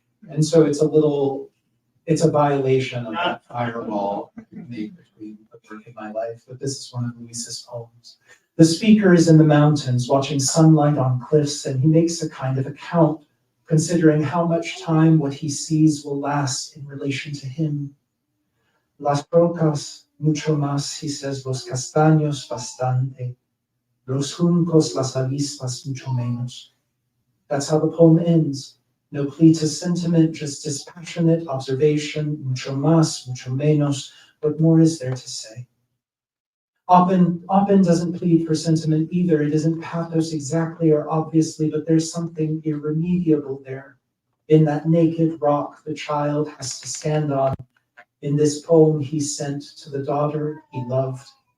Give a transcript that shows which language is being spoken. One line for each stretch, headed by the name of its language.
English: And so it's a violation of that firewall made between the book and my life, but this is one of Luis's poems. The speaker is in the mountains, watching sunlight on cliffs, and he makes a kind of account, considering how much time what he sees will last in relation to him.
Spanish: Las rocas, mucho más,
English: he says,
Spanish: los castaños, bastante, los juncos, las avispas, mucho menos.
English: That's how the poem ends. No plea to sentiment, just dispassionate observation,
Spanish: mucho más, mucho menos.
English: What more is there to say? Oppin doesn't plead for sentiment either. It isn't pathos exactly or obviously, but there's something irremediable there. In that naked rock the child has to stand on. In this poem he sent to the daughter he loved.